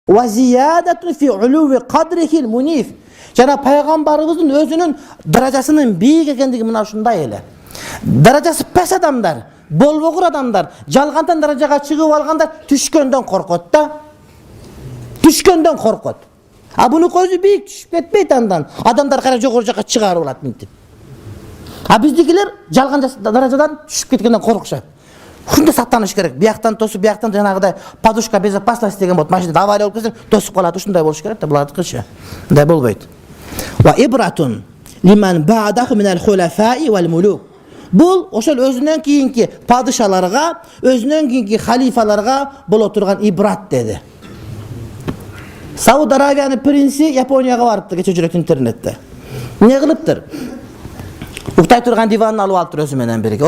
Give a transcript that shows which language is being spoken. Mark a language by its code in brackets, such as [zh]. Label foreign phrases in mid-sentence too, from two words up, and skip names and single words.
[ar] وزيادة في علو قدره المنيف. [ky] Жана пайгамбарыбыздын өзүнүн даражасынын бийик экендиги мына ушундай эле. Даражасы пес адамдар, болбогур адамдар, жалгантан даражага чыгып алгандар түшкөндөн коркот да. Түшкөндөн коркот. А буну көзү бийик түшүп кетпейт андан. Адамдар кара жогору жакка чыгарып алат мынтип. А биздикилер жалган даражадан түшүп кеткенден коркушат. Ушунда сактаныш керек. Бияктан тосуп, бияктан жанагыдай [ru] подушка безопасности [ky] деген болот. Машинада авария болуп кетсе, тосуп калат. Ушундай болуш керек да, булардыкычы. Мындай болбойт. [ar] وعبرة لمن بعده من الخلفاء والملوك. [ky] Бул ошол өзүнөн кийинки падышаларга, өзүнөн кийинки халифаларга боло турган ибрат деди. Сауд Аравиянын принци Японияга барыптыр, кече жүрөт интернетте. Эмне кылыптыр? Уктай турган диванын алып алыптыр өзү менен бирге.